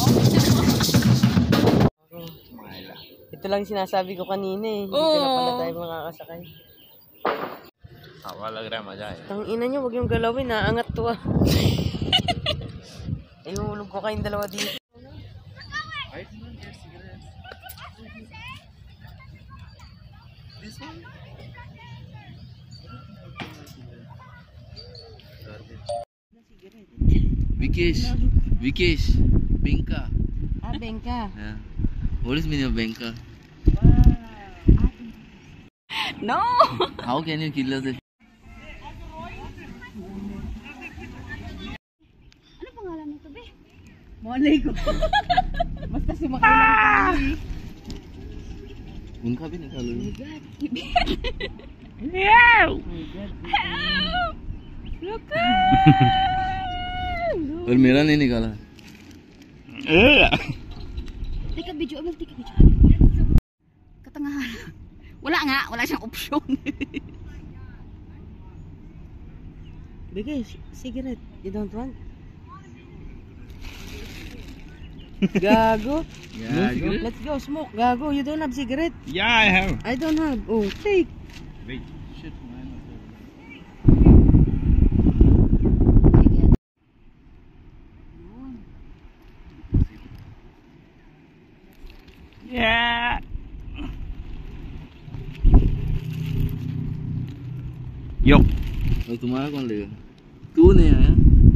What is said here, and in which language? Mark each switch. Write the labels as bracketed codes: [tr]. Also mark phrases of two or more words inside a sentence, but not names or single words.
[tl] Ito lang sinasabi ko kanina eh. Dito na pala tayo makakasakay. [hi] हवा लग रहा है, मजा है. [tl] Tang ina nyo, huwag yung galawin, naangat to ah. Ihulog ko kayong dalawa dito. Vikesh, Benka. Ah, Benka. [en] Yeah. What is meaning of Benka? No! How can you kill us? [tl] Ano pangalan nito, be? Malay ko. Basta sumakay lang tayo eh. [hi] उनका भी निकालो. और मेरा नहीं निकाला. Tika video, abang tika video. [tl] Katangahan. Wala nga, wala siyang option. Bigay, [en] cigarette. You don't want? [tl] Gago. Gago. [en] Let's go, smoke. Gago, you don't have cigarette? Yeah, I have. I don't have. Oh, take. Wait. Shit, man. Yeah. [hi] Yo. और तुम्हारा कौन लेगा? तू नहीं आया?